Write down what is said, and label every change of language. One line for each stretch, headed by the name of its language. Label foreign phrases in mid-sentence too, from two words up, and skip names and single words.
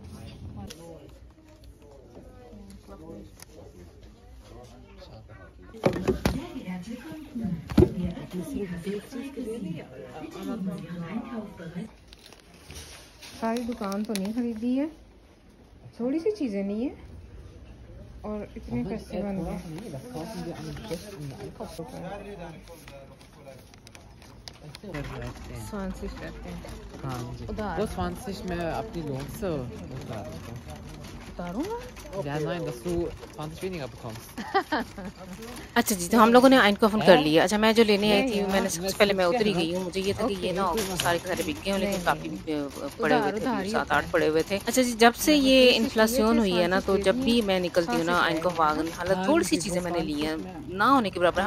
Hindi: सारी दुकान तो नहीं खरीदी है, थोड़ी सी चीज़ें नहीं है और इतने पैसे बन गए। 20 रहते हैं। हाँ जी। उधार। वो 20 में अपनी लोन से उतारूंगा।
German: Ja, nein, dass du 20 weniger bekommst।
Hindi: अच्छा जी, तो हम लोगों ने आइनकोफन कर लिया। अच्छा मैं जो लेने आई थी मैंने सबसे पहले मैं उतर ही गई हूँ। मुझे ये था कि ये ना सारे के सारे बिक गए हों, लेकिन काफ़ी पड़े हुए थे, 7 8 पड़े हुए थे। अच्छा जी, जब से ये इन्फ्लेशन हुई है ना, तो जब भी मैं निकलती हूँ ना
German: Einkauf Wagen,
Hindi: हालांकि थोड़ी सी चीज़ें मैंने ली हैं, ना होने के बराबर।